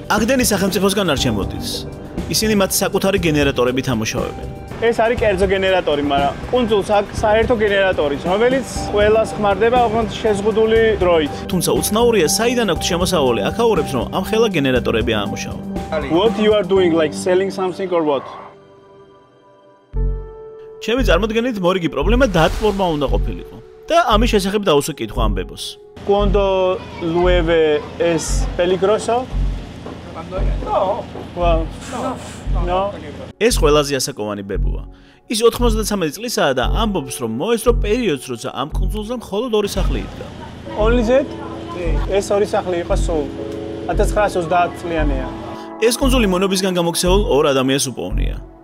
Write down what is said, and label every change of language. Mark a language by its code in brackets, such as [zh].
[ka] აგდენის სახელმწიფოსგან არ შემოდის. ისინი მათ საკუთარი გენერატორებით ამუშავებენ. ეს არის კერძო გენერატორი, მაგრამ კუნძულს აქვს საერთო გენერატორი, რომელიც ყველას ხმარდება ოღონდ შეზღუდული დროით. თუმცა უცნაურია, საიდან აქვს შემოსავალი აქაურებს, რომ ამ ხელა გენერატორები აამუშავონ. [en] What you are doing, like selling something or what? [ka] ჩემი წარმოდგენით მორიგი პრობლემა დატბორმა უნდა ყოფილიყო. და ამის შესახებ დაუსვე კითხვა ამ ბებოს. [es] Cuando llueve es peligroso? No. [ka] ეს ყველაზე ასაკოვანი ბებოა. ის 93 წლისაა და ამბობს, რომ მოესწრო პერიოდს, როცა ამ კუნძულზე მხოლოდ 2 სახლი იდგა. [en] Only that? [ka] ეს 2 სახლი იყო სულ 1930 წლიანია. ეს კუნძული მონობისგან გამოქცეულ 2 ადამიანს უპოვნია.